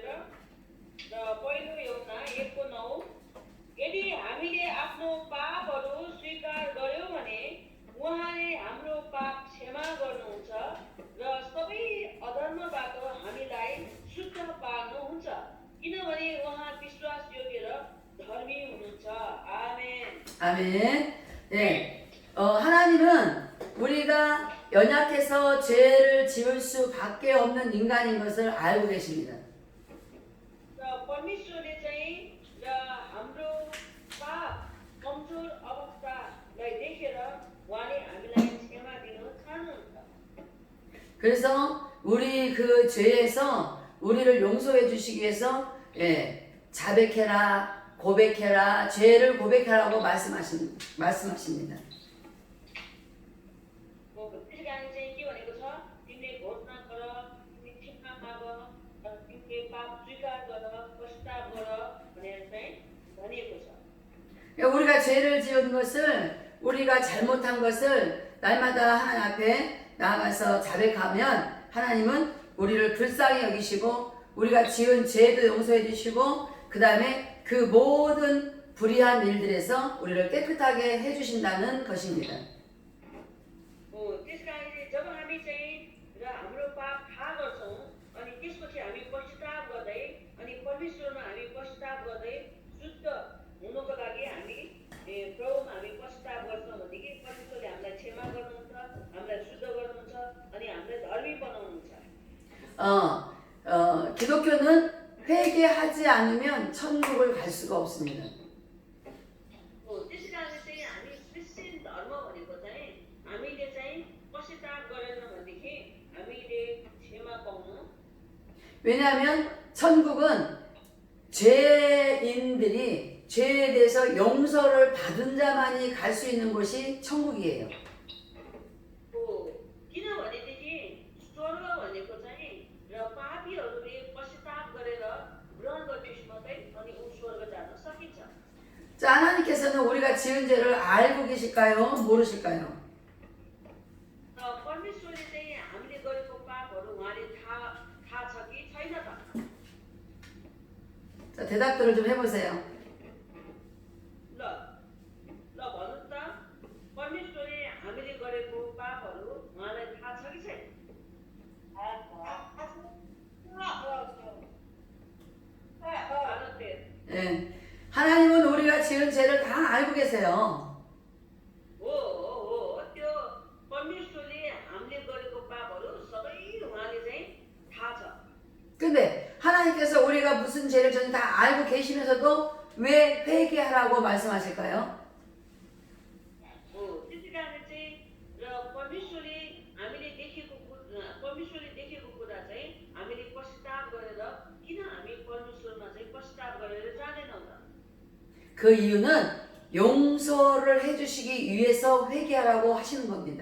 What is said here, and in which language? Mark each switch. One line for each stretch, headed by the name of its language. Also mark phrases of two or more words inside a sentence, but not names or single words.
Nepali: र पहिलो यहुन्ना 1को 9, यदि हामीले आफ्नो पापहरू स्वीकार गर्यौँ भने उहाँले हाम्रो पाप क्षमा गर्नुहुन्छ र सबै अधर्मबाट हामीलाई शुद्ध पार्नुहुन्छ, किनभने उहाँ विश्वासयोग्य र धर्मी हुनुहुन्छ। आमेन।
Korean: 아멘. 네. 하나님은 우리가 연약해서 죄를 지을 수밖에 없는 인간인 것을 알고 계십니다.
Nepali: र परमेश्वरले चाहिँ र हाम्रो पाप कमजोर अवस्थालाई देखेर उहाँले हामीलाई क्षमा दिन चाहनुहुन्छ।
Korean: 그래서 우리 그 죄에서 우리를 용서해 주시기 위해서 자백해라, 고백해라, 죄를 고백하라고 말씀하십니다.
Nepali: त्यस कारण चाहिँ के भनेको छ, तिमीले घोषणा गर, तिमी क्षमा माग, तिमीले पाप स्वीकार गर, पश्चाताप गर भनेर चाहिँ भनिएको छ।
Korean: 우리가 죄를 지은 것을 우리가 잘못한 것을 날마다 하나님 앞에 나아가서 자백하면 하나님은 우리를 불쌍히 여기시고 우리가 지은 죄도 용서해 주시고 그 다음에 그 모든 불의한 일들에서 우리를 깨끗하게 해주신다는 것입니다.
Nepali: त्यस कारणले जब हामी चाहिँ र हाम्रो पाप थाहा गर्छौँ अनि त्यसपछि हामी पश्चाताप गर्दै अनि परमेश्वरमा हामी पश्चाताप गर्दै शुद्ध हुनको लागि हामी प्रभुमा हामी पश्चाताप गर्छौँ भनेदेखि परमेश्वरले हामीलाई क्षमा गर्नुहुन्छ, हामीलाई शुद्ध गर्नुहुन्छ अनि हामीलाई धर्मी बनाउनुहुन्छ।
Korean: 기독교는 회개하지 않으면 천국을 갈 수가 없습니다.
Nepali: त्यस कारणले चाहिँ हामी क्रिस्चियन धर्म भनेको चाहिँ हामीले चाहिँ पश्चाताप गरेन भनेदेखि हामीले क्षमा पाउनु।
Korean: 왜냐하면 천국은 죄인들이 죄에 대해서 용서를 받은 자만이 갈 수 있는 곳이 천국이에요.
Nepali: किनभनेदेखि स्वर्ग भनेको चाहिँ र पापीहरूले पश्चाताप गरेर ग्रहण गरेपछि मात्रै अनि ऊ स्वर्ग जान सकिन्छ।
Korean: 자, 하나님께서는 우리가 지은 죄를 알고 계실까요? 모르실까요?
Nepali: परमेश्वरले चाहिँ हामीले गरेको पापहरू उहाँले थाहा छ कि छैन त?
Korean: 자, 대답들을 좀 해보세요.
Nepali: ल ल भन्नु त, परमेश्वरले हामीले गरेको पापहरू उहाँलाई थाहा छ कि छैन?
Korean: 예. 하나님은 우리가 지은 죄를 다 알고 계세요.
Nepali: हो त्यो परमेश्वरले हामीले गरेको पापहरू सबै उहाँले चाहिँ थाहा छ।
Korean: 근데 하나님께서 우리가 무슨 죄를 전혀 다 알고 계시면서도 왜 회개하라고 말씀하실까요?
Nepali: त्यसै कारण चाहिँ र परमेश्वरले देखेको कुरा चाहिँ हामीले पश्चाताप गरेर किन हामी परमेश्वरमा चाहिँ पश्चाताप गरेर जाँदैनौँ त?
Korean: 그 이유는 용서를 해주시기 위해서 회개하라고 하시는 겁니다.